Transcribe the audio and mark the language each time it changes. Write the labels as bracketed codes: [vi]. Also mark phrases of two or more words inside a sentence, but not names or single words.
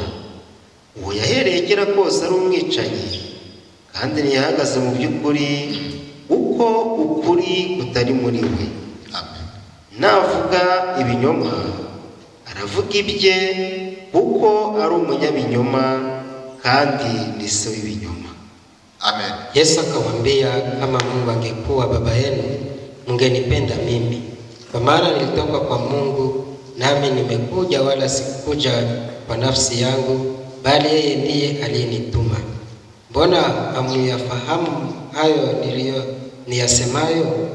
[rw] Uwo yahereye kera kose ari umwicanyi, kandi ntiyahagaze mu by'ukuri, uko ukuri kutari muri we. Amen. Navuga ibinyoma, aravuga ibye, kuko ari umunyabinyoma, kandi ni se w'ibinyoma. Amen. [sw] Yesu akamwambia, kama Mungu angekuwa baba yenu, mngenipenda mimi, kwa maana nilitoka kwa Mungu, nami nimekuja, wala sikuja kwa nafsi yangu, bali yeye ndiye aliyenituma. Mbona hamuyafahamu hayo niyasemayo?